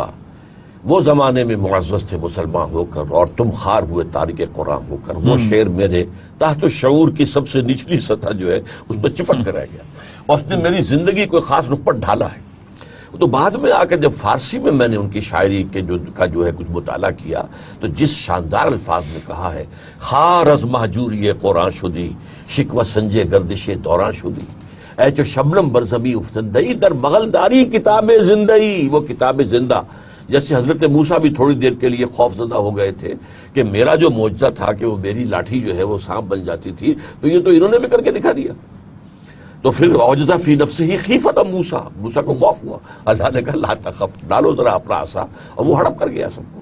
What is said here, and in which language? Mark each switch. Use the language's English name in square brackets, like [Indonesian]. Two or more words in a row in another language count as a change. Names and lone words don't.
[Urdu] وہ زمانے میں معزز تھے مسلمان ہو کر اور تم خار ہوئے تارک قرآن ہو کر، وہ شعر میرے تحت الشعور کی سب سے نچلی سطح جو ہے اس پر چپک کر رہ گیا اور اس نے میری زندگی کو خاص رخ پر ڈھالا ہے۔ تو بعد میں آ کے جب فارسی میں میں نے ان کی شاعری کے جو ہے کچھ مطالعہ کیا تو جس شاندار الفاظ میں کہا ہے، [Persian] خار از مہجوری قرآن شدی شکوہ سنجے گردش دوران شدی، اے چو شبنم برزمی افتندئی در مغلداری کتاب زندئی، [Urdu] وہ کتاب زندہ۔ جیسے حضرت موسیٰ بھی تھوڑی دیر کے لیے خوف زدہ ہو گئے تھے کہ میرا جو معجزہ تھا کہ وہ میری لاٹھی جو ہے وہ سانپ بن جاتی تھی، تو یہ تو انہوں نے بھی کر کے دکھا دیا۔ تو پھر [Arabic] اوجزہ فی نفسہ ہی خیفۃ موسیٰ، [Urdu] موسیٰ کو خوف ہوا، اللہ نے کہا [Arabic] لا تخف، [Urdu] ڈالو ذرا اپنا عصا، اور وہ ہڑپ کر گیا سب کو۔